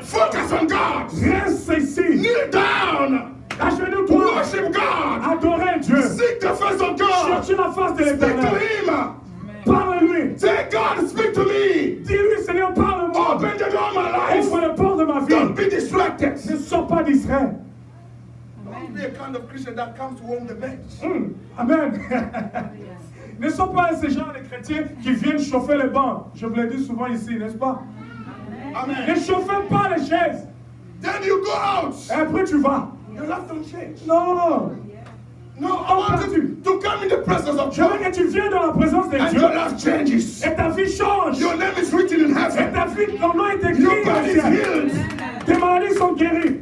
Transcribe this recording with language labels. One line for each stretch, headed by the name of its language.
English: Focus on God.
French: Reste ici.
English: Kneel down.
French: Agenouille-toi.
English: Worship God.
French: Adorer Dieu.
English: Seek the face of God.
French: Cherche la face de
English: Speak to
French: l'Éternel.
English: Him.
French: Parle-lui.
English: Say, God, speak to me.
French: Dis-lui, Seigneur, parle-moi.
English: Open the door of my life.
French: Ouvre le port de ma vie.
English: Don't be distracted.
French: Ne sois pas distrait.
English: Don't be a kind of Christian that comes to warm the bench.
French: Amen. Ne sois pas ces gens, les chrétiens, qui viennent chauffer les bancs. Je vous l'ai dit souvent ici, n'est-ce pas? Ne Amen. chauffez pas les chaises.
English: Then you go out.
French: Et après, tu vas.
English: Your life don't change.
French: Non.
English: No, I want you to come in the presence of
French: Je veux
English: God.
French: que tu viennes dans la présence de
English: And
French: Dieu.
English: your life changes.
French: Et ta vie change.
English: Your name is written in
French: Et
English: heaven.
French: ta vie, ton nom est écrit
English: Your
French: dans
English: body
French: le
English: is
French: ciel.
English: healed.
French: Tes maladies sont guéries.